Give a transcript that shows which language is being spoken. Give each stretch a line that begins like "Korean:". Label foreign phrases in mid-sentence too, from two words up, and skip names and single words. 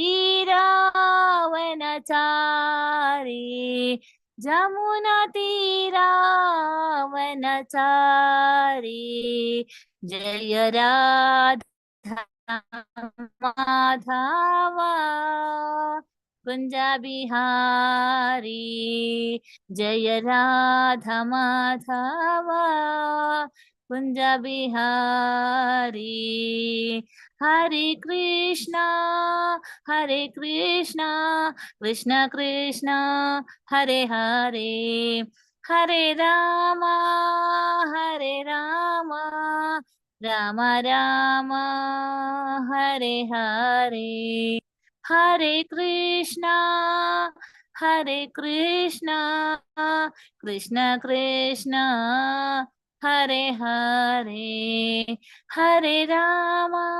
Hindi: तीरावनचारी, जमुना तीरावनचारी, जय राधा माधव कुंज बिहारी, जय राधा माधव कुंज बिहारी.
Sanskrit: ಹರೇ ಕೃಷ್ಣ ಕೃಷ್ಣ ಕೃಷ್ಣ ಹರೇ ಹರೇ, ಹರೇ ರಾಮ ರಾಮ ರಾಮ ಹರೇ ಹರೇ, ಹರೇ ಕೃಷ್ಣ ಕೃಷ್ಣ ಕೃಷ್ಣ ಹರೇ ಹರೇ, ಹರೇ ರಾಮ